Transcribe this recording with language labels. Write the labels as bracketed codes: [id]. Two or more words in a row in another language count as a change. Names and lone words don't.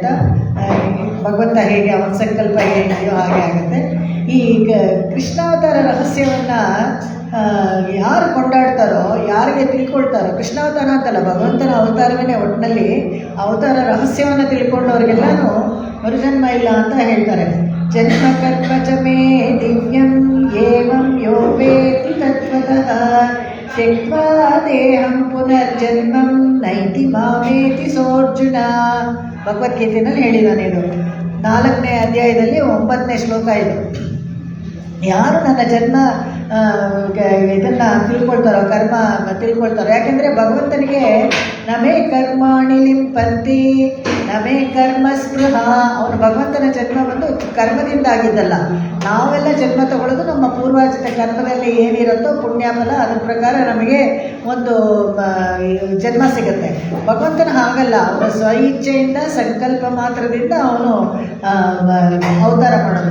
[kn] ಭಗವಂತ ಹೇಗೆ ಅವನ ಸಂಕಲ್ಪ ಹೇಗಿದೆಯೋ ಹಾಗೆ ಆಗುತ್ತೆ. ಈ ಕೃಷ್ಣಾವತಾರ ರಹಸ್ಯವನ್ನು ಯಾರು ಕೊಂಡಾಡ್ತಾರೋ, ಯಾರಿಗೆ ತಿಳ್ಕೊಳ್ತಾರೋ, ಕೃಷ್ಣಾವತಾರ ಅಂತಲ್ಲ, ಭಗವಂತನ ಅವತಾರವೇ ಒಟ್ಟಿನಲ್ಲಿ ಅವತಾರ ರಹಸ್ಯವನ್ನು ತಿಳ್ಕೊಂಡವ್ರಿಗೆಲ್ಲನೂ ಮರುಜನ್ಮ ಇಲ್ಲ ಅಂತ ಹೇಳ್ತಾರೆ. [sa] ಜನ್ಮ ಕರ್ಮ ಚ ಮೇ ದಿವ್ಯಂ ಏವಂ ಯೋ ವೇತ್ತಿ ತತ್ವತಃ ತ್ಯಕ್ತ್ವಾ ದೇಹಂ ಪುನರ್ಜನ್ಮಂ ನೈತಿ ಮಾಮೇತಿ ಸೋರ್ಜುನ. [kn] ಭಗವದ್ಗೀತೆಯಲ್ಲಿ ಹೇಳಿದ್ದಾನೆ. ಇದು 4ನೇ ಅಧ್ಯಾಯದಲ್ಲಿ 9ನೇ ಶ್ಲೋಕ. ಇದು ಯಾರು ನನ್ನ ಜನ್ಮ ಇದನ್ನು ತಿಳ್ಕೊಳ್ತಾರೋ, ಕರ್ಮ ತಿಳ್ಕೊಳ್ತಾರೋ. ಯಾಕೆಂದರೆ ಭಗವಂತನಿಗೆ [sa] ನಮೇ ಕರ್ಮಾಣಿ ಲಿಂಪಂತಿ ನಮೇ ಕರ್ಮ ಸ್ಪೃಹ. [kn] ಅವನು ಭಗವಂತನ ಜನ್ಮ ಬಂದು ಕರ್ಮದಿಂದ ಆಗಿದ್ದಲ್ಲ. ನಾವೆಲ್ಲ ಜನ್ಮ ತಗೊಳ್ಳೋದು ನಮ್ಮ ಪೂರ್ವಾರ್ಜಿತ ಕರ್ಮದಲ್ಲಿ ಏನಿರುತ್ತೋ ಪುಣ್ಯಫಲ, ಅದ್ರ ಪ್ರಕಾರ ನಮಗೆ ಒಂದು ಜನ್ಮ ಸಿಗುತ್ತೆ. ಭಗವಂತನ ಹಾಗಲ್ಲ. ಅವನ ಸ್ವ ಇಚ್ಛೆಯಿಂದ ಸಂಕಲ್ಪ ಮಾತ್ರದಿಂದ ಅವನು ಅವತಾರ ಮಾಡೋದು.